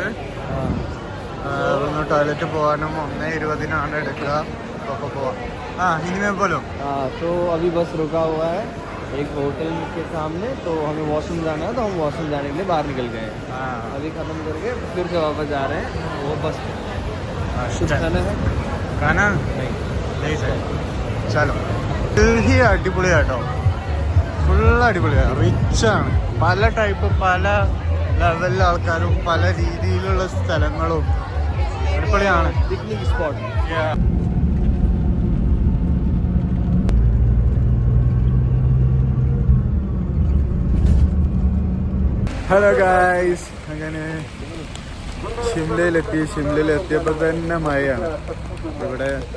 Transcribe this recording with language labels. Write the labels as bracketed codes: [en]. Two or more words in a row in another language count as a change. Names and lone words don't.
[ml] ടോയ്ലറ്റ് പോകാനും 1:20 എടുക്കുക. [hi] इनमें बोलो. तो अभी बस रुका हुआ है एक होटल के सामने, तो हमें वॉशरूम जाना है, तो हम वॉशरूम जाने के लिए बाहर निकल गए हैं. अभी ख़त्म करके फिर से वापस जा रहे हैं. वो बस खाना है, खाना नहीं सर. ചലോ. [ml] ഡൽഹി അടിപൊളിയാട്ടോ, ഫുൾ അടിപൊളിയാണ്, റിച്ചാണ്. പല ടൈപ്പ്, പല ലെവലിലെ ആൾക്കാരും, പല രീതിയിലുള്ള സ്ഥലങ്ങളും അടിപൊളിയാണ്. [en] picnic spot. hello guys, [ml] അങ്ങനെ ഷിംലയിലെത്തിയപ്പോൾ തന്നെ മഴയാണ് ഇവിടെ.